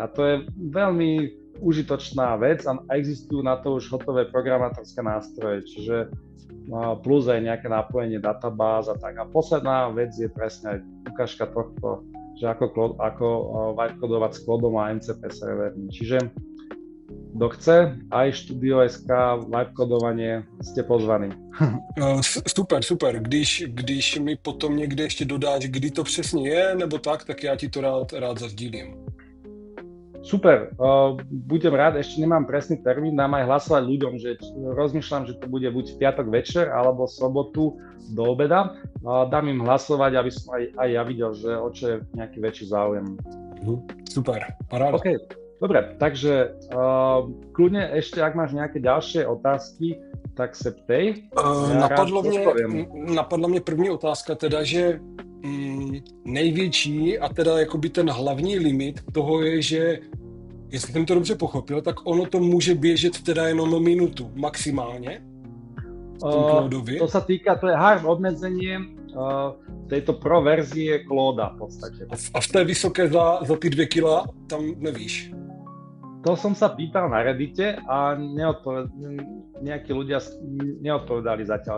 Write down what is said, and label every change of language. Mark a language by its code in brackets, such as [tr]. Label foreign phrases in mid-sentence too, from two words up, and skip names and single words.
[sk] A to je veľmi užitočná vec a existujú na to už hotové programátorské nástroje, čiže plus aj nejaké napojenie databáz a tak. A posledná vec je presne aj ukážka tohto, že ako vibe-kodovať s kódom a MCP servermi. Čiže kto chce, aj Studio.sk, vibe-kodovanie, ste pozvaní. Super. [cs] Když mi potom někde ještě dodáš, kdy to přesně je, nebo tak já ti to rád zazdílím. [sk] Super, budem rád, ešte nemám presný termín, dám aj hlasovať ľuďom, že rozmýšľam, že to bude buď v piatok večer, alebo v sobotu do obeda. Dám im hlasovať, aby som aj ja videl, že o čo je nejaký väčší záujem. Super, paráda. OK, dobre, takže kľudne ešte, ak máš nejaké ďalšie otázky, tak [cs] se ptej. Napadla mě první otázka teda, že největší a teda jakoby ten hlavní limit toho je, že jestli jsem to dobře pochopil, tak ono to může běžet teda jenom minutu maximálně. [sk] To sa týka, to je hard obmedzenie tejto pro verzie Clouda v podstate. [cs] A v té vysoké za ty 2 kila tam nevíš? [sk] To som sa pýtal na Reddite a nejakí ľudia neodpovedali zatiaľ.